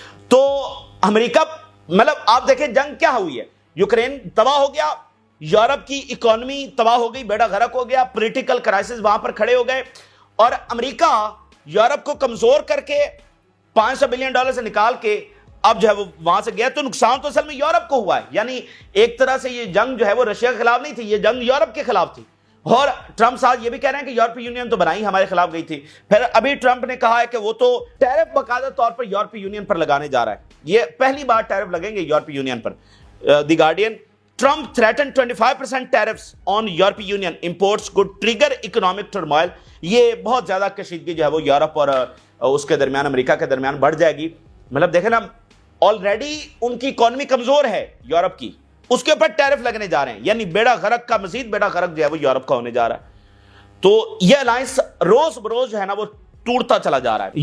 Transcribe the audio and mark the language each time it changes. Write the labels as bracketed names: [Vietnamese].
[Urdu] تو امریکہ مطلب آپ دیکھیں جنگ کیا ہوئی ہے, یوکرین تباہ ہو گیا, یورپ کی اکانومی تباہ ہو گئی, بیڑا غرق ہو گیا, پولیٹیکل کرائسس وہاں پر کھڑے ہو گئے, اور امریکہ یورپ کو کمزور کر کے $500 بلین سے نکال کے اب جو ہے وہ وہاں سے گیا. تو نقصان تو اصل میں یورپ کو ہوا ہے, یعنی ایک طرح سے یہ جنگ جو ہے وہ رشیا کے خلاف نہیں تھی, یہ جنگ یورپ کے خلاف تھی. اور ٹرمپ صاحب یہ بھی کہہ رہے ہیں کہ یورپی یونین تو بنائی ہمارے خلاف گئی تھی. پھر ابھی ٹرمپ نے کہا ہے کہ وہ تو ٹیرف باقاعدہ طور پر یورپی یونین پر لگانے جا رہا ہے, یہ پہلی بار ٹیرف لگیں گے یورپی union per. [English] The Guardian, Trump threatened 25% tariffs on European Union imports could trigger economic turmoil. [Urdu] یہ بہت زیادہ کشیدگی جو ہے وہ یورپ اور اس کے درمیان, امریکہ کے درمیان بڑھ جائے گی. مطلب دیکھیں نا, آلریڈی ان کی اکانومی کمزور ہے یورپ کی, اس کے اوپر ٹیرف لگنے جا رہے ہیں, یعنی بیڑا غرق کا مزید بیڑا غرق جو ہے وہ یورپ کا ہونے جا رہا ہے. تو یہ الائنس روز بروز جو ہے نا وہ ٹوٹتا چلا جا رہا ہے.